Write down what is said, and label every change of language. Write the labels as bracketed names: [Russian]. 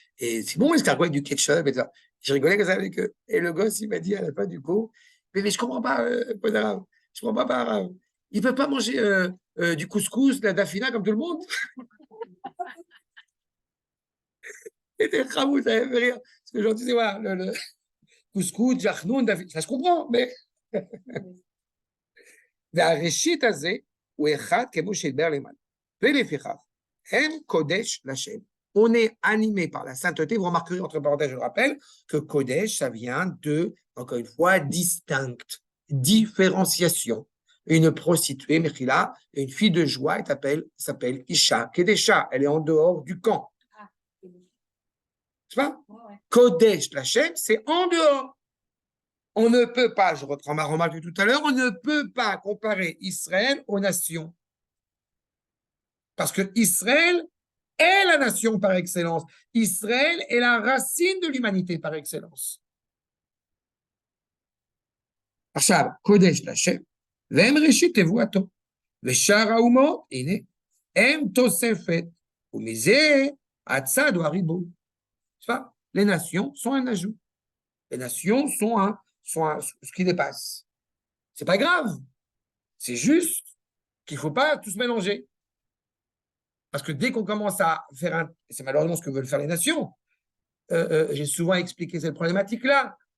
[French] Et c'est bon, l'escargot avec du ketchup et tout ça. Je rigolais comme ça avec eux. Et le gosse, il m'a dit à la fin du cours, mais je comprends pas, peu d'arabe, je comprends pas arabe. Il peut pas manger du couscous, de la dafina comme tout le monde. Et des khamou, ça fait rire. Parce que j'en disais, voilà, le couscous, jachnoun, dafina, ça se comprend, mais. [Hebrew] והראשית הזה הוא אחד כמו שהדבר למעלה. ולפיכך, הם קודש לשם. [French] On est animé par la sainteté. Vous remarquerez, entre parenthèses, je le rappelle, que Kodesh, ça vient de, encore une fois, distinct, différenciation. Une prostituée, Mechila, une fille de joie, elle s'appelle [Hebrew] Isha Kedesha. [French] Elle est en dehors du camp. Tu vois? [Hebrew] Kodesh, Lachem, [French] c'est en dehors. On ne peut pas, je reprends ma remarque de tout à l'heure, on ne peut pas comparer Israël aux nations. Parce que Israël est la nation par excellence. Israël est la racine de l'humanité par excellence. [Hebrew] עכשיו, קודש להשם, והם ראשית תבואתו, ושאר האומות, הנה, הם תוספת, ומזה הצד הוא הריבוי. [French] Les nations sont un ajout. Les nations sont ce qui dépasse. C'est pas grave. C'est juste qu'il ne faut pas tout se mélanger. Parce que dès qu'on commence à faire un... C'est malheureusement ce que veulent faire les nations. J'ai souvent expliqué cette problématique-là.